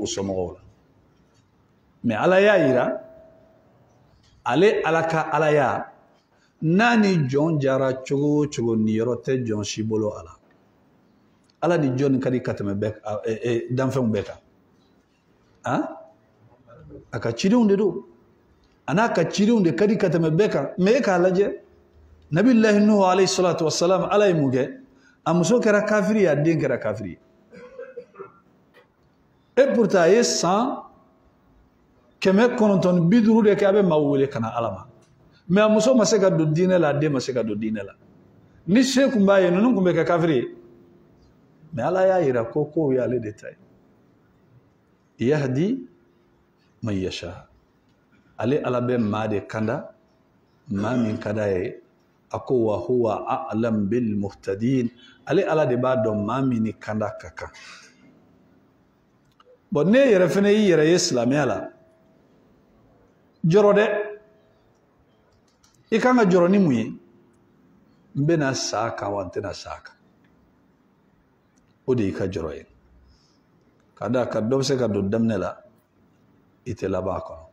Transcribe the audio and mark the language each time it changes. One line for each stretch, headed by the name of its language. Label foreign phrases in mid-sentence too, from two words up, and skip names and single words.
Bambara: somɔgɔw la mais ala y'a yira ale ala ka alaya n'a ni jɔn jara cogo o cogo niyɔrɔ tɛ jɔn si bolo a la ala ni jɔn ka di ka tɛmɛ danfɛnw bɛɛ kan a ka cidenw de don a n'a ka cidenw de ka di ka tɛmɛ bɛɛ kan mais e k'a lajɛ nabilahi nuhu
Arabic: عليه الصلاة والسلام
Bambara: ala ye mun kɛ a muso kɛra kafiri ye a den kɛra kafiri ye
French: et pourtant
Bambara: a ye san 950 de kɛ a bɛ maaw wele ka na ala ma mais a muso ma se ka don diinɛ la a den ma se ka don diinɛ la ni se kun b'a ye ninnu kun bɛ kɛ kafiri ye mais ala y'a yira ko kow y'ale de ta ye
Arabic: يهدي من يشاء
Bambara: ale ala bɛ maa de kanda maa min ka d'a ye a ko
Arabic: وهو أعلم بالمهتدين
Bambara: ale ala de b'a dɔn maa min ni kanda ka kan bon ne yɛrɛ fɛnɛ y'i yɛrɛ ye silamɛya la jɔrɔ dɛ i kan ka jɔrɔ ni mun ye n bɛna sa kan wa n tɛna sa kan o de y'i ka jɔrɔ ye ka d'a kan dɔ bɛ se ka don daminɛ la i tɛ laban a kɔnɔ